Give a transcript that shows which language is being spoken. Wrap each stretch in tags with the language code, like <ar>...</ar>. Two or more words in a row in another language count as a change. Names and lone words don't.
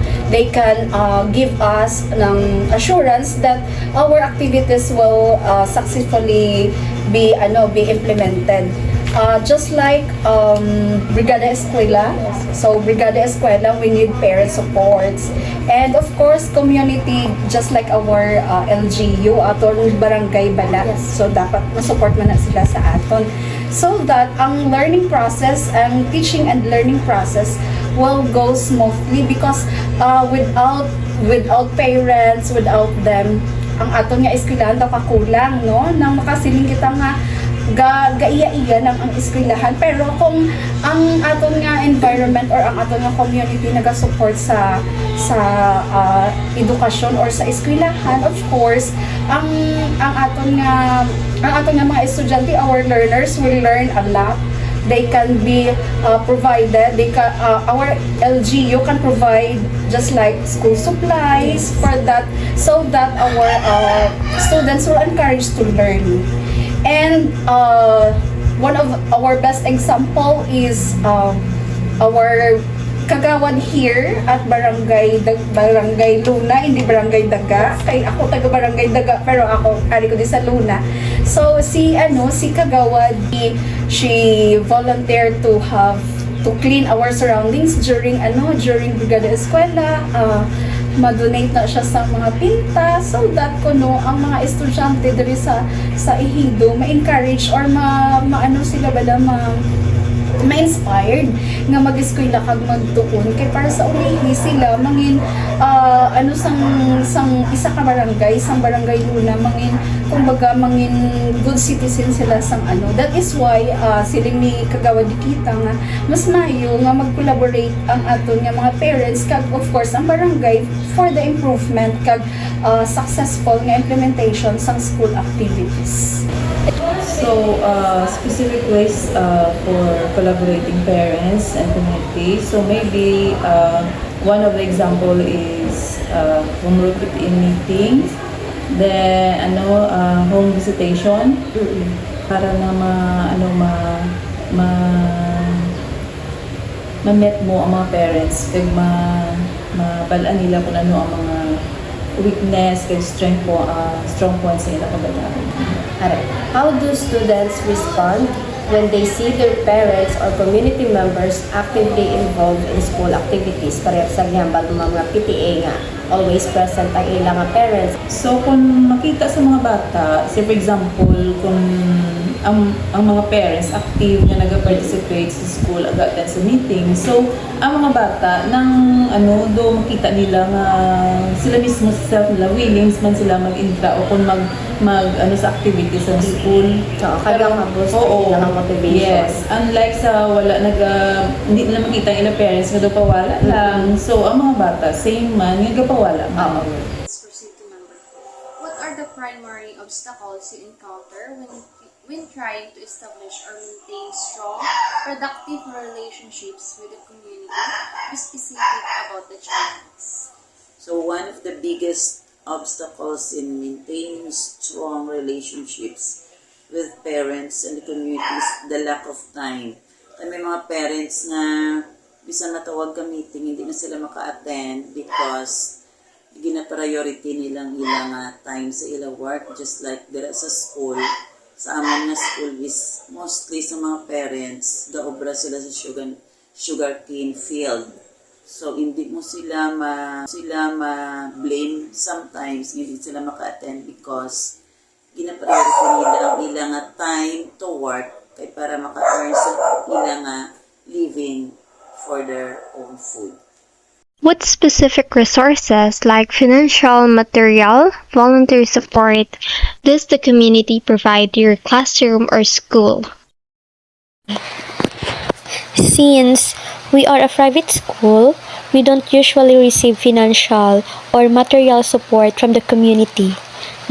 <en>They can give us ng assurance that our activities will successfully be implemented. Just like Brigada Eskwela. So Brigada Eskwela, we need parent supports. And of course, community, just like our LGU,</en> <hil>aton barangay bala.</hil> <en>Yes.</en> <hil>So dapat ma-support man na sila sa aton.</hil> <en>So that ang learning process, ang teaching and learning process will go smoothly because without parents, without them,</en> <hil>ang aton nga eskwelahan daw kakulang, no? Nang makasiling kita nga gaiya-iya ng ang eskwelahan, pero kung ang aton nga environment or ang aton nga community naga-support sa edukasyon or sa eskwelahan,</hil> <en>of course</en> <hil>ang aton nga mga estudyante,</hil> <en>our learners will learn a lot. They can be provided, our LGU can provide just like school supplies for that, so that our students will encouraged to learn. And one of our best example is our kagawad here at Barangay Luna, hindi Barangay Daga.</en> <hil>Kay ako taga Barangay Daga, pero ako ari ko din sa Luna. So si kagawad,</hil> <en>she volunteered to clean our surroundings during Brigada Eskwela.</en> <hil>Ma-donate na siya sa mga pinta</hil> <en>so that</en> <hil>ang mga estudyante diri sa Ejido ma-encourage or sila bala ma-inspired nga mag-eskwela kag magtuon kay para sa ulihi sila mangin sang isa ka barangay, sang Barangay Luna, mangin</hil> <en>good citizen</en> <hil>sila sang</hil> <en>that is why</en> <hil>siling ni kagawad kita nga mas mayo nga mag-collaborate ang aton nga mga parents kag</hil> <en>of course</en> <hil>ang barangay</hil> <en>for the improvement</en> <hil>kag successful nga implementation sang</hil> <en>school activities. So, specific ways for collaborating parents and community.</en> <hil>So maybe one of the example is</hil> <en>home routine meetings,</en> <hil>then</hil> <en>home visitation</en> <hil>para na ma-met mo ang mga parents kag mabalaan nila kung ano ang mga weakness kag</hil> <en>strong points</en> <hil>sa ilang kabataan.</hil> <en>Alright. How do students respond when they see their parents or community members actively involved in school activities?</en> <hil>Parehas sa example, mga PTA nga, always present ang ilang parents. So, kung makita sa mga bata,</hil> <en>say for example,</en> <hil>kung ang mga parents active na nag-participate sa school,ag-attend sa meeting. So, ang mga bata, do makita nila nga sila mismo sa self nila, willing man sila mag-intra o kung mag sa activities sa school. So, kagang maboost ang motivation.</hil> <en>Yes.</en> <hil>Unlike sa hindi nila makita ang ilang parents nga do pawala lang. So, ang mga bata, same man, nga pawala.</hil> <en>Let's proceed to number 4. What are the primary obstacles you encounter when trying to establish or maintain strong, productive relationships with the community? Be specific about the challenges. So one of the biggest obstacles in maintaining strong relationships with parents and the community is the lack of time.</en> <hil>May mga parents na bisan matawag ka meeting, hindi na sila maka-attend because gina-priority nilang ilang time sa ilang work,</hil> <en>just like</en> <hil>dira sa school. Sa amin na school is mostly sa mga parents, gaobra sila sa</hil> <en>sugarcane field.</en> <hil>So, hindi mo sila ma-blame sometimes, hindi sila maka-attend because gina-priority nila ang ilang time</hil> <en>to work</en> <hil>kay para maka-earn sa ilang living</hil> <en>for their own food. What specific resources like financial, material, volunteer support does the community provide to your classroom or school? Since we are a private school, we don't usually receive financial or material support from the community.</en>